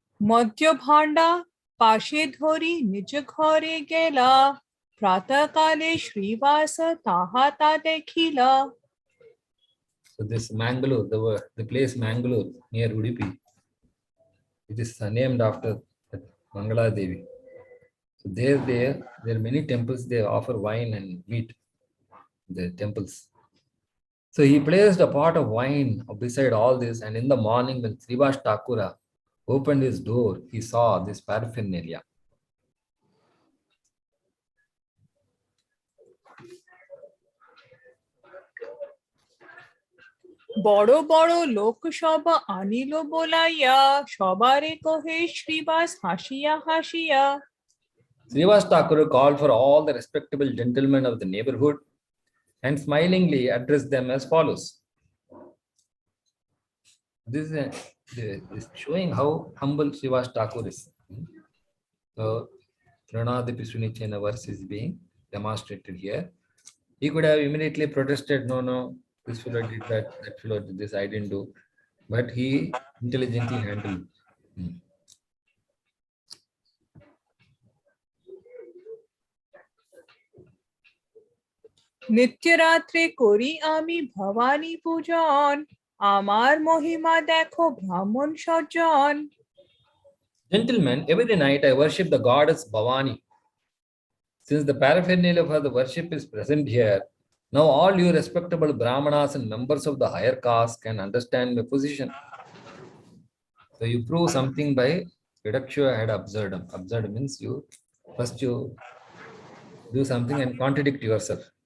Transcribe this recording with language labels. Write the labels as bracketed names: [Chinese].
[Bangla] মদ্য ভাণ্ডা পাশে ধরি নিজ ঘরে গেলা প্রাতঃকালে শ্রীবাস তাহা তা দেখিলা। [English] So this Mangalore, the place Mangalore near Udupi, it is named after Mangala Devi. So there are many temples. They offer wine and meat. The temples. So he placed a pot of wine beside all this, and in the morning when Srivas Thakura opened his door, he saw this paraphernalia. [Bangla] বড় বড় লোক সব আনিল বলাইয়া সবারে কহে শ্রীবাস হাসিয়া হাসিয়া। [English] Srivas Thakura called for all the respectable gentlemen of the neighborhood and smilingly addressed them as follows. This is showing how humble Srivas Thakur is. So, Pranadipi Sunichena verse is being demonstrated here. He could have immediately protested, no, this fellow did that fellow did this, I didn't do. But he intelligently handled. [Bangla] নিত্যরাত্রে করি আমি ভবানী পূজন আমার মহিমা দেখো ব্রাহ্মণ সজ্জন। [English] Gentlemen, every night I worship the goddess Bhavani. Since the paraphernalia for the worship is present here, now all you respectable Brahmanas and members of the higher caste can understand my position. So you prove something by reductio ad absurdum. Absurd means first you do something and contradict yourself.